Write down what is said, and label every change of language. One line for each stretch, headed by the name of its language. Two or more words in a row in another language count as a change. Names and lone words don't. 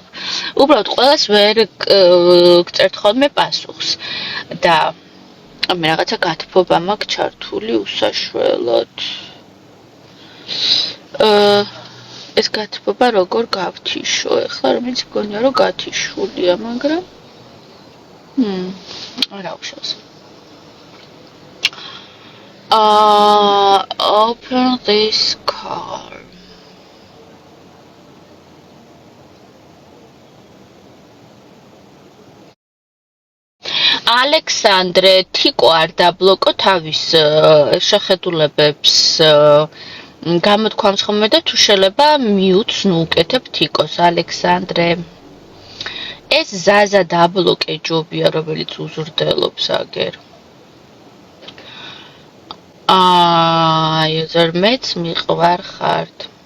Georgian: უბრალოდ ყველას ვერ გწერთ ხოლმე პასუხს და მე რაღაცა გათბობა მაქვს ჩართული უსაშველოდ. ეს გათბობა როგორ გავთიშო? ეხლა რომელიც მგონია რომ გათიშულია, მაგრამ არა უშავს.
English: Open this car.
Georgian: ალექსანდრე თიკო არ დაბლოკო თავის შეხედულებებს გამოთქვამს ხოლმე და თუ შეიძლება მიუთს ნუ უკეთებ თიკოს ალექსანდრე ეს ზაზა დაბლოკე ჯობია რომელიც უზრდელობს აგერ იუზერ მეც მიყვარ ხართ